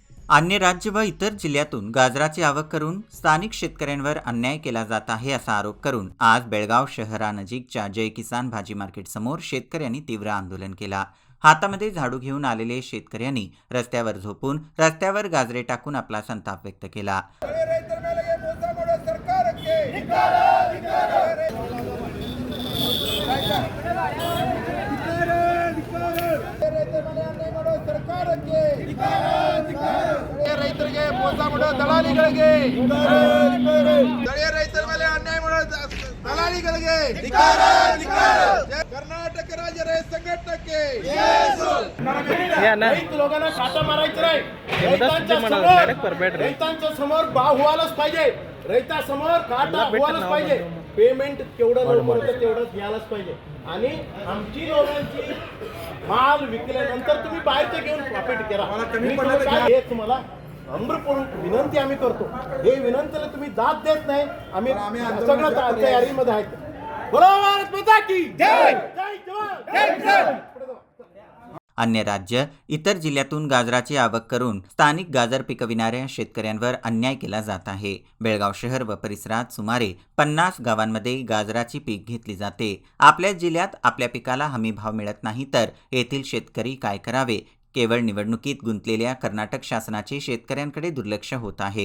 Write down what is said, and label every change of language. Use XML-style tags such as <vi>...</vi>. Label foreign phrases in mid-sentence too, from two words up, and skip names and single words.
<mr>अन्य राज्य व इतर जिल्ह्यातून गाजराची आवक करून स्थानिक शेतकऱ्यांवर अन्याय केला जात आहे असा आरोप करून आज बेळगाव शहरानजीकच्या जय किसान भाजी मार्केट समोर शेतकऱ्यांनी तीव्र आंदोलन केला। हातामध्ये झाडू घेऊन आलेले शेतकऱ्यांनी रस्त्यावर झोपून रस्त्यावर गाजरे टाकून आपला संताप व्यक्त केला।</mr> <kn>ರೈತರಿಗೆ ಮೋಸ ಮಾಡೋ ದಲಾಲಿಗಳಿಗೆ ಸ್ಥಳೀಯ ರೈತರ ಮೇಲೆ ಅನ್ಯಾಯ ಮಾಡೋ ದಲಾಲಿಗಳಿಗೆ</kn> <mr>कर्नाटक राज्य रैत संघटनेचे रैत लोकांना काटा मारायचं नाही। रैतांच्या समोर भाव व्हायलाच पाहिजे, रैतासमोर काटा व्हायलाच पाहिजे। पेमेंट केवढं लवकर तेवढंच घ्यायलाच पाहिजे आणि आमची लोकांची माल विकल्यानंतर तुम्ही बाहेरचे घेऊन प्रॉफिट करा। हे तुम्हाला नम्रपणे विनंती आम्ही करतो। हे विनंतीला तुम्ही दाद देत नाही। आम्ही सगळं तयारीमध्ये आहेत।</mr> <hi>बोलो भारत माता की जय, जय जवान, जय किसान।</hi> <mr>अन्य राज्य इतर जिल्ह्यातून गाजराची आवक करून स्थानिक गाजर पिकविणाऱ्या शेतकऱ्यांवर अन्याय केला जात आहे। बेळगाव शहर व परिसरात सुमारे 50 गावांमध्ये गाजराची पीक घेतली जाते। आपल्या जिल्ह्यात आपल्या पिकाला हमी भाव मिळत नाही तर येथील शेतकरी काय करावे? केवळ निवडणुकीत गुंतलेल्या कर्नाटक शासनाचे शेतकऱ्यांकडे दुर्लक्ष होत आहे।</mr>